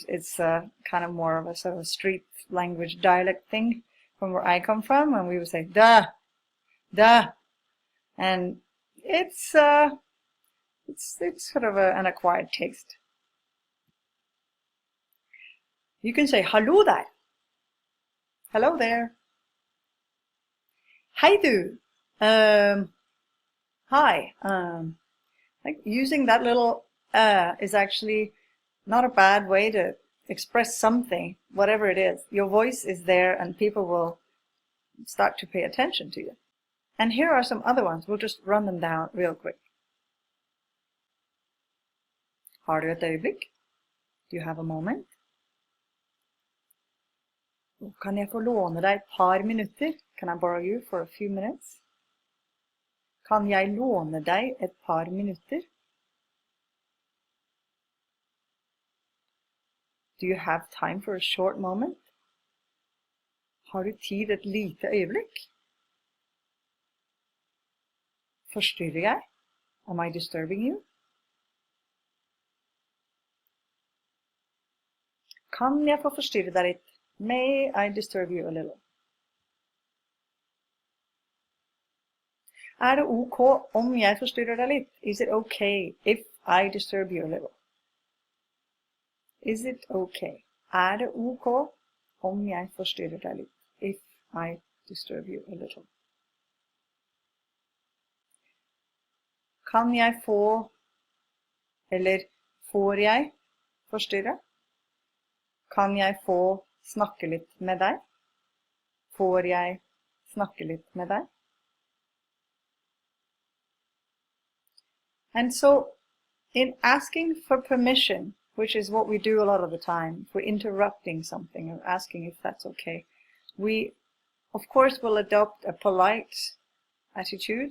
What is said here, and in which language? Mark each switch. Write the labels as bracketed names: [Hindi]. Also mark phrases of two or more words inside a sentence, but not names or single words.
[English] It's kind of more of a sort of street language dialect thing from where I come from, and we would say da. And it's It's sort of an acquired taste. You can say [Norwegian] hallo der. [English] Hello there. [Norwegian] Hei du. [English] Hi. Like using that little is actually not a bad way to express something, whatever it is. Your voice is there and people will start to pay attention to you. And here are some other ones. We'll just run them down real quick. [Norwegian] Har du et øyeblikk? [English] Do you have a moment? [Norwegian] Kan jeg få låne deg et par minutter? [English] Can I borrow you for a few minutes? [Norwegian] Kan jeg låne deg et par minutter? [English] Do you have time for a short moment? [Norwegian] Har du tid et lite øyeblikk? Forstyrrer jeg? [English] Am I disturbing you? [Norwegian] Kan jeg få forstyrre deg litt? [English] May I disturb you a little? [Norwegian] Det ok om jeg forstyrrer deg litt? [English] Is it okay if I disturb you a little? Is it okay? [Norwegian] Det ok om jeg forstyrrer deg litt? [English] If I disturb you a little? [Norwegian] Kan jeg få, eller får jeg forstyrre? Kan jeg få snakke litt med deg? Får jeg snakke litt med deg? [English] And so, in asking for permission, which is what we do a lot of the time, if we're interrupting something or asking if that's okay, we, of course, will adopt a polite attitude.